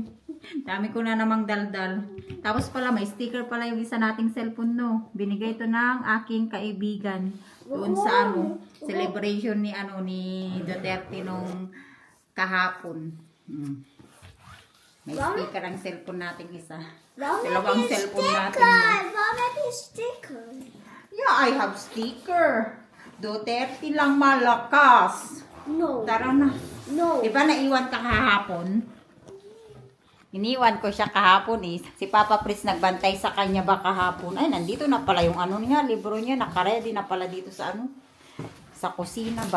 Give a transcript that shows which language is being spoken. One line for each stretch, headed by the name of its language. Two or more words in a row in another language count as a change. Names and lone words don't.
Filipino: Dami ko na namang daldal. Tapos pala, may sticker pala yung isa nating cellphone, no. Binigay ito ng aking kaibigan. Doon sa celebration ni Duterte nung kahapon. May sticker ang cellphone nating isa. Dalawang cellphone natin.
Dutch: Waarom heb je een sticker?
English: Yeah, I have sticker. Duterte
Filipino: lang malakas.
English: No.
Filipino: Tara na.
English: No.
Filipino: Diba naiwan ka kahapon? Iniwan ko siya kahapon eh. Si Papa Pris nagbantay sa kanya ba kahapon. Ay, nandito na pala yung niya, libro niya. Nakaready na pala dito sa sa kusina ba.